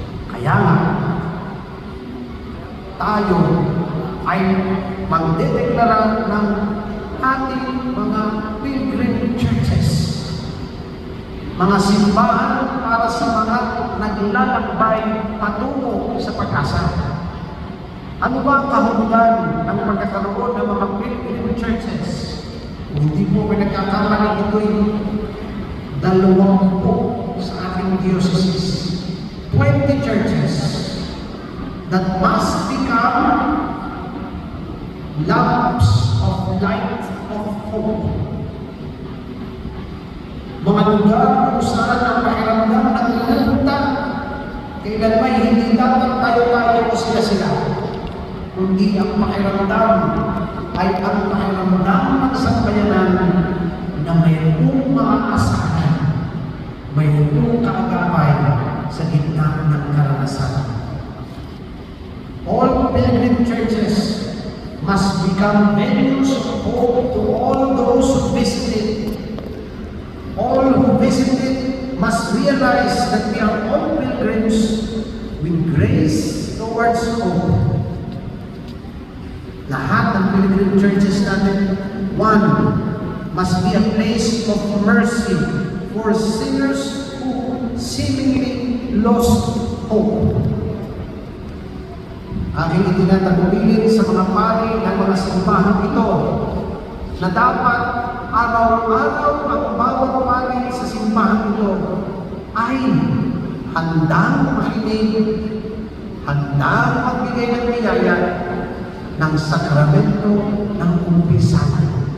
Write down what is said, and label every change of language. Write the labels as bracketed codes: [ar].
[tl] Kaya nga, tayo ay magdedeklara ng ating mga pilgrim churches, mga simbahan para sa mga naglalakbay patungo sa pag-asa. Ano ba ang kahulugan ng pagkakaroon ng mga pilgrim churches? Hindi po pinagkakamali ito'y 20 sa ating diocese. [en] 20 churches that must become lamps of light of hope. [tl] Mga lugar kung saan ang pakiramdam ng ilalunta, kailan may hindi dapat tayo-tayo o sila-sila. kundi ang pakiramdam ay ang pakiramdam ng sambayanan na mayroong maaasahan, mayroong kaagapay sa gitna ng karanasan. [en] All pilgrim churches must become venues of hope to all those who visit it. All who visit it must realize that we are all pilgrims with grace towards hope. [tl] Lahat ng [en] pilgrim churches [tl] natin, [en] one, must be a place of mercy for sinners who seemingly lost hope. [tl] Aking itinatagubilin sa mga pari ng mga simbahan ito na dapat araw-araw ang bawat pari sa simbahan ito ay handang makinig, handang magbigay ng biyaya ng sakramento ng kumpisahan.